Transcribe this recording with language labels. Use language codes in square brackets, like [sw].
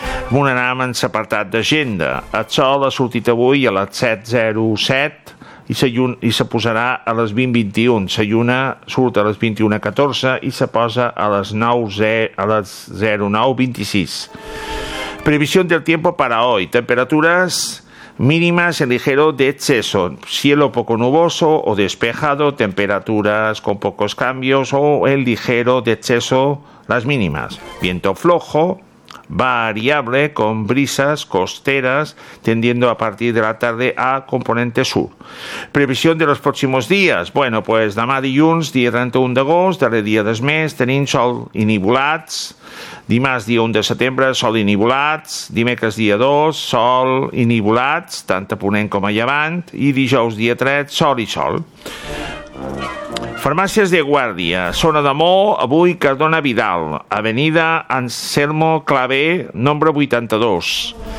[ca] Vull anar amb l'apartat d'agenda. El sol ha sortit avui a les 7:07 i se posarà a les 20:21. La lluna surt a les 21:14 i se posa a les 09:26. Previsió del temps per avui. [es] Temperatures mínimas en ligero descenso, cielo poco nuboso o despejado, temperaturas con pocos cambios o en ligero descenso las mínimas. Viento flojo, variable con brisas costeras tendiendo a partir de la tarde a componente sur. Previsión de los próximos días. [ca] Bueno, pues demà dilluns, dia 31 d'agost, darrer dia del mes, tenim sol i nuvolats. Dimarts, dia 1 de setembre, sol i nuvolats. Dimecres, dia 2, sol i nuvolats, tant a ponent com a llevant. I dijous, dia 3, sol i sol. Farmàcies de Guàrdia, zona de Mó, avui Cardona Vidal, [es] avenida Anselmo Clavé, [ca] nombre 82.